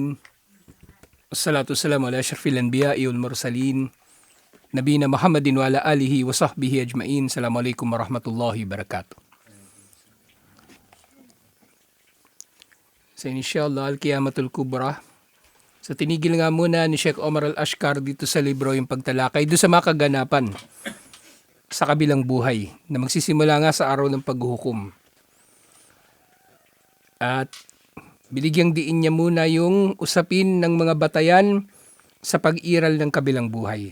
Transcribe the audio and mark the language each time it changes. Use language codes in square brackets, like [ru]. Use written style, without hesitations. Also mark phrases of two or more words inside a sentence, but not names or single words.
[ar] والصلاة والسلام على أشرف الأنبياء والمرسلين. نبينا محمد وعلى آله وصحبه أجمعين. السلام عليكم ورحمة الله وبركاته. So إن شاء الله، القيامة الكبرى. [tl] So tinigil nga muna ni Sheikh Omar Al-Ashkar dito sa libro yung pagtalakay doon sa mga kaganapan sa kabilang buhay na magsisimula nga sa araw ng paghuhukom. At binigyang diin niya muna yung usapin ng mga batayan sa pag-iral ng kabilang buhay.